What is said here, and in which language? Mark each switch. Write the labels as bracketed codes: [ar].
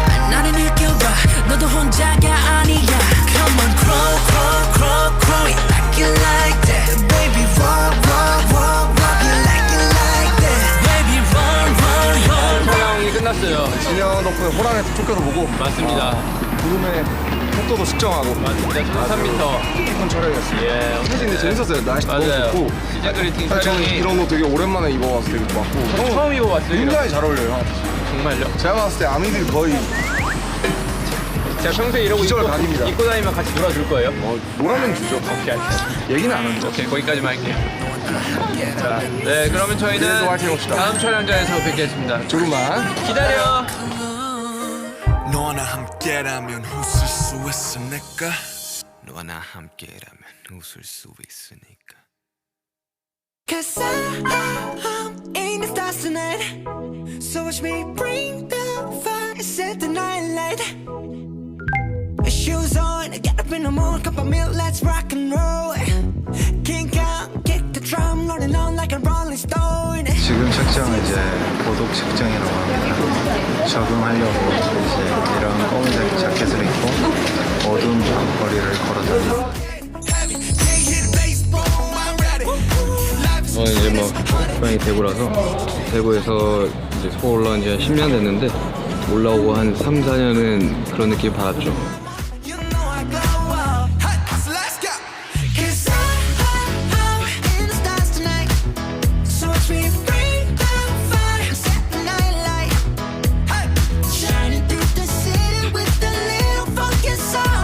[ko] 나를 느껴봐 너도 혼자가 아니야. [en] Come on crawl it like you like that. Baby walk it like you like that. Baby run. [ko] 촬영이 끝났어요. 진영 덕분에 호랑이 쫓겨서 보고 맞습니다. 구름의 속도도 측정하고 맞습니다. 3m. 큰 촬영이었어요. 예. 사실 근데 재밌었어요. 날씨 너무 맞아요. 좋고. 시즌 그리팅 사실 저는 촬영이 이런 거 되게 오랜만에 입어봐서 되게 좋았고. 저도 처음 입어봤어요. 이런. 굉장히 잘 어울려요. 형. 정말요? 제가 봤을 때 아미들이 거의 제가 평소에 이러고 기절 각입니다. 입고 다니면 같이 놀아줄 거예요? 노라면 주죠. 오케이. 얘기는 안 한다. 오케이, 거기까지만 할게요. 자, 네, 그러면 저희는 내일도 화이팅 해봅시다. 다음 촬영장에서 뵙겠습니다. 조금만. 기다려. 너와 나 함께라면 웃을 수 있으니까 너와 나 함께라면 웃을 수 있으니까 [en] Cause I'm in the stars tonight. So watch me bring the fire, set the night light. Shoes on, get up in the morning, cup of milk, let's rock and roll. King Kong, kick the drum, rolling on like a rolling stone. [ko] 지금 책장은 이제 고독 책장이라고 합니다. 적응하려고 이제 이런 검은색 자켓을 입고 어두운 거리를 걸어다닙니다. 저는 이제 뭐 고향이 대구라서 대구에서 이제 서울 올라온 지 한 10년 됐는데 올라오고 한 3, 4년은 그런 느낌 받았죠. [en] You know I glow up. Hey, so let's go. Cause I'm in the stars tonight. So watch me bring the fire, set the night light. Hey, shining through the city with a little funky soul.